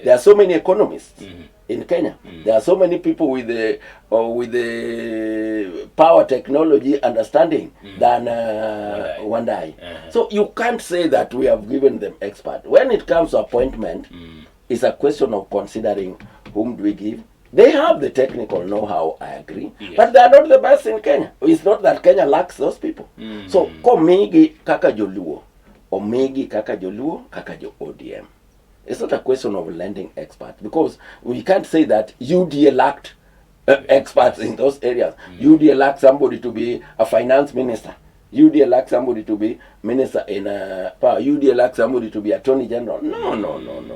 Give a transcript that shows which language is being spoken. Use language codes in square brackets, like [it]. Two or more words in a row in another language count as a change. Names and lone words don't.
[en] There are so many economists in Kenya. There are so many people with the power technology understanding than Wandai. So you can't say that we have given them expert. When it comes to appointment, it's a question of considering whom do we give. They have the technical know-how, I agree, but they are not the best in Kenya. It's not that Kenya lacks those people. So, [luo] komigi kaka Joluo, omigi kaka joluo, kaka jo ODM. [en] It's not a question of lending experts, because we can't say that UDA lacked experts in those areas. UDA lacked somebody to be a finance minister. UDA lacked somebody to be minister in power. UDA lacked somebody to be attorney general. No.